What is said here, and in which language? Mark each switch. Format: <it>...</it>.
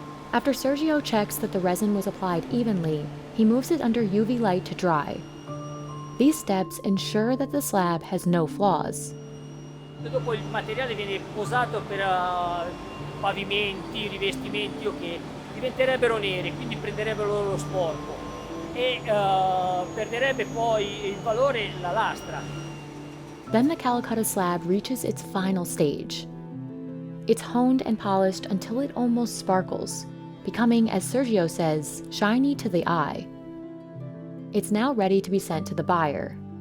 <en>After Sergio checks that the resin was applied evenly, he moves it under UV light to dry. These steps ensure that the slab has no flaws.</en> <it>Dopo il materiale viene posato per pavimenti, rivestimenti che diventerebbero neri, quindi prenderebbero lo sporco e perderebbe poi il valore la lastra.</it> <en>Then the Calcutta slab reaches its final stage. It's honed and polished until it almost sparkles, becoming, as Sergio says, shiny to the eye. It's now ready to be sent to the buyer.</en>